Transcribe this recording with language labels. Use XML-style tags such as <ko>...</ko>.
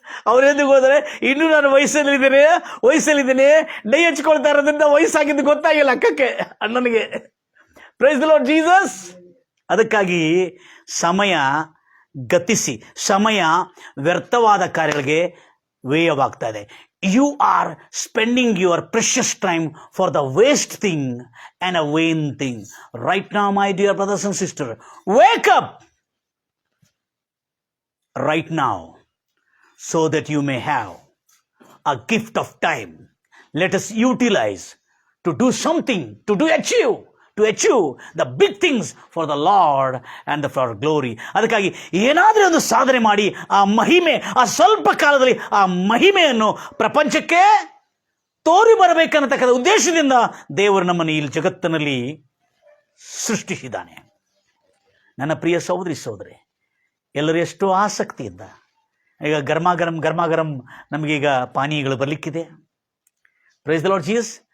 <kn>ಅವ್ರೆಂదుకు ಹೋದರೆ, ಇನ್ನೂ ನಾನು ವಯಸ್ಸಲ್ಲಿದ್ದೇನೆ, ಡೈ ಹಚ್ಕೊಳ್ತಾ ಇರೋದ್ರಿಂದ ವಯಸ್ಸಾಗಿದ್ದು ಗೊತ್ತಾಗಿಲ್ಲ ಅಕ್ಕಕ್ಕೆ, ಅಣ್ಣನಿಗೆ.</kn> <en>Praise the Lord Jesus.</en> <kn>ಅದಕ್ಕಾಗಿ ಸಮಯ ಗತಿಸಿ. ಸಮಯ ವ್ಯರ್ಥವಾದ ಕಾರ್ಯಗಳಿಗೆ ವ್ಯಯವಾಗ್ತಾ ಇದೆ.</kn> <en>You are spending your precious time for the waste thing and a vain thing. Right now my dear brothers and sister, wake up right now so that you may have a gift of time. Let us utilize to do something, to achieve the big things for the Lord and for glory.</en> <kn>ಅದಕ್ಕಾಗಿ ಏನಾದರೂ ಒಂದು ಸಾಧನೆ ಮಾಡಿ ಆ ಮಹಿಮೆ, ಆ ಸ್ವಲ್ಪ ಕಾಲದಲ್ಲಿ ಆ ಮಹಿಮೆಯನ್ನು ಪ್ರಪಂಚಕ್ಕೆ ತೋರಿ ಬರಬೇಕನ್ನತಕ್ಕಂಥ ಉದ್ದೇಶದಿಂದ ದೇವರು ನಮ್ಮನ್ನು ಈ ಜಗತ್ತಿನಲ್ಲಿ ಸೃಷ್ಟಿಸಿದ್ದಾನೆ. ನನ್ನ ಪ್ರಿಯ ಸಹೋದರಿ ಸಹೋದರಿ, ಎಲ್ಲರೂ ಎಷ್ಟೋ ಆಸಕ್ತಿಯಿಂದ ಈಗ ಗರ್ಮಾಗರಂ ನಮಗೀಗ ಪಾನೀಯಗಳು ಬರಲಿಕ್ಕಿದೆ.</kn> <en>Praise the Lord Jesus.</en>